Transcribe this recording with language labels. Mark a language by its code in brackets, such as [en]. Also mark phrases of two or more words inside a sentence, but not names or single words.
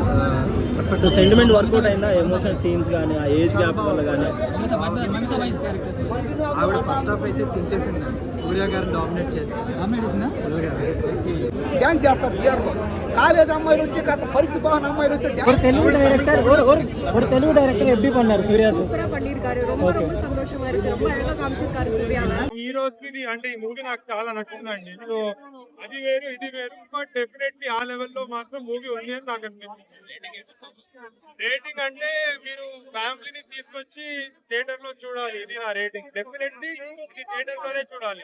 [en] sentiment workout [te] అయిందా? [en] emotional scenes [te] కానీ ఆ [en] age gap [te] వల్ల కానీ. ఆవిడ [en] first half [te] అయితే చించేసింది, సూర్య గారిని డామినేట్ చేసింది. డ్యాన్స్ చేస్తారు కాలేజ్ అమ్మాయిలు వచ్చి కాస్త పరిస్థితి బాగున్న అమ్మాయిలు వచ్చి [ta] ஒரு தெலுங்கு டைரக்டர் எப்படி பண்ணாரு சூர்யா? சூப்பரா பண்ணிருக்காரு. ரொம்ப ரொம்ப சந்தோஷமா இருக்கு. ரொம்ப அழகா காமிச்சிருக்காரு சூர்யாவை. [te] ఈ రోజుకి అంటే ఈ మూవీ నాకు చాలా నచ్చిందండి. సో అది వేరు ఇది వేరు, [en] but definitely [te] ఆ లెవెల్లో మాత్రం మూవీ ఉంది అని నాకు అనిపించింది. రేటింగ్ అంటే మీరు ఫ్యామిలీని తీసుకొచ్చి థియేటర్ లో చూడాలి, ఇది నా రేటింగ్. డెఫినెట్లీ ఇది థియేటర్ లోనే చూడాలి.